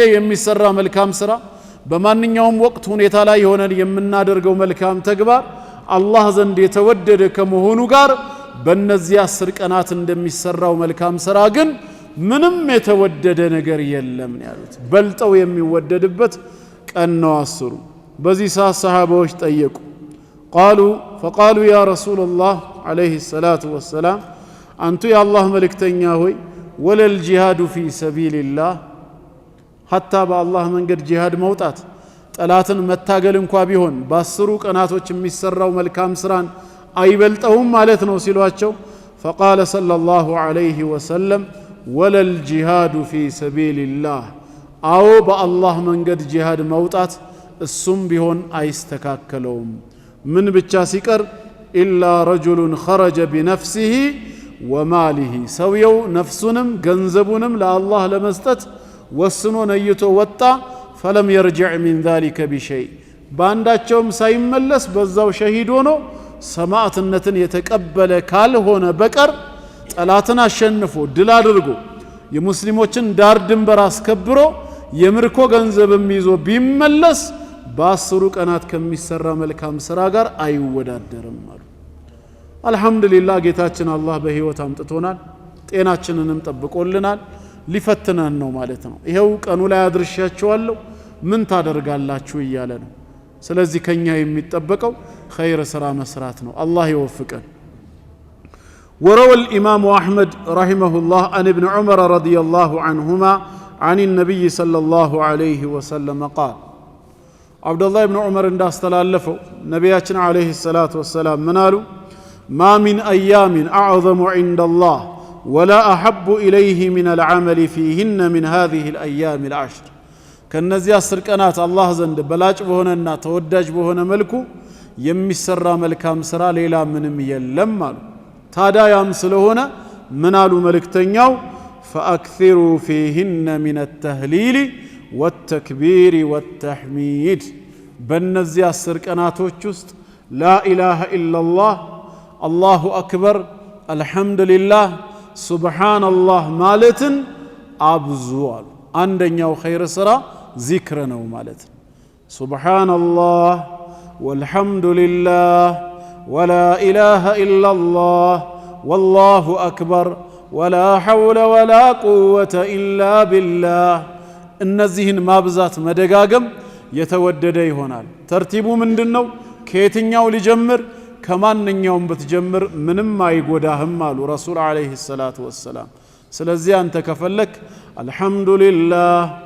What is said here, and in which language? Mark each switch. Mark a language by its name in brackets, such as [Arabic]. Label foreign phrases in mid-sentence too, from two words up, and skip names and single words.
[Amharic] የሚሰራ መልካም ስራ በማንኛውም ወቅት ሁኔታ ላይ ሆነን የምናደርገው መልካም ተግባር አላህ ዘንድ የተወደደ ከመሆኑ ጋር በእነዚህ 10 ቀናት እንደሚሰራው መልካም ስራ ግን ምንም የተወደደ ነገር የለም ያሉት። በልጠው የሚወደድበት ቀን ነው 10ሩ። በዚህ ሰዓት ሰሃባዎች ጠየቁ። [Arabic] فقالوا يا رسول الله عليه الصلاة والسلام [Amharic] አንቱ የአላህ መልእክተኛ ሆይ [Arabic] ولا الجهاد في سبيل الله [Amharic] ሐታ በአላህ መንገድ ጂሃድ መውጣት ጠላትን መታገል እንኳ ቢሆን በ10 ቀናቶች የሚሰራው መልካም ስራን አይበልጠውም ማለት ነው ሲሏቸው [Arabic] فقال صلى الله عليه وسلم ولا الجهاد في سبيل الله [Amharic] አው በአላህ መንገድ ጂሃድ መውጣት እሱም ቢሆን አይስተካከለውም ምን ብቻ ሲቀር [Arabic] إلا رجل خرج بنفسه وماله [Amharic] ሰውየው ነፍሱንም ገንዘቡንም ለአላህ ለመስጠት ወስኖ ነይቶ ወጣ [Arabic] فلم يرجع من ذلك بشيء [Amharic] ባንዳቸውም ሳይመለስ በዛው ሸሂድ ሆኖ ሰማዕትነትን የተቀበለ ካልሆነ በቀር ጠላትን አሸንፎ ድል አድርጎ የሙስሊሞችን ዳር ድንበር አስከብሮ የምርኮ ገንዘብም ይዞ ቢመለስ በ10 ቀናት ከሚሰራ መልካም ስራ ጋር አይወዳደርም አሉ አልহামዱሊላህ ጌታችን አላህ በህይወት አምጥቶናል ጤናችንንም ጠብቆልናል ሊፈትነን ነው ማለት ነው ይሄው ቀኑ ላይ አድርሻቸዋለሁ ምን ታደርጋላችሁ እያለ ነው ስለዚህ ከኛ የሚጠበቀው خير ስራ መስራት ነው አላህ ይወፍቀን [Arabic] وروى الإمام أحمد رحمه الله عن ابن عمر رضي الله عنهما عن النبي صلى الله عليه وسلم قال عبد الله بن عمر [Amharic] እንዳስተላለፈው ነብያችን [Arabic] عليه الصلاة والسلام [Amharic] ምን አሉ [Arabic] ما من أيام أعظم عند الله ولا أحب إليه من العمل فيهن من هذه الأيام العشر [Amharic] ከነዚህ 10 ቀናት አላህ ዘንድ በላጭ በሆነና ተወዳጅ በሆነ መልኩ የሚሰራ መልካም ስራ ሌላ ምንም የለም አሉ ታዲያም ስለሆነ ምን አሉ መልእክተኛው [Arabic] فأكثروا فيهن من التهليل والتكبير والتحميد [Amharic] በነዚህ 10 ቀናቶች ውስጥ [Arabic] لا إله إلا الله الله أكبر الحمد لله سبحان الله [Amharic] ማለትን አብዙ አሉ አንደኛው ኸይር ስራ ዚክር ነው ማለት [Arabic] سبحان الله والحمد لله ولا إله إلا الله والله أكبر ولا حول ولا قوة إلا بالله [Amharic] እነዚህን ማብዛት መደጋገም የተወደደ ይሆናል ተርቲቡ ምንድነው ከየትኛው ሊጀምር ከማንኛውም ብትጀምር ምንም አይጎዳህም አሉ [Arabic] رسول عليه الصلاة والسلام [Amharic] ስለዚህ አንተ ከፈለክ አልহামዱሊላህ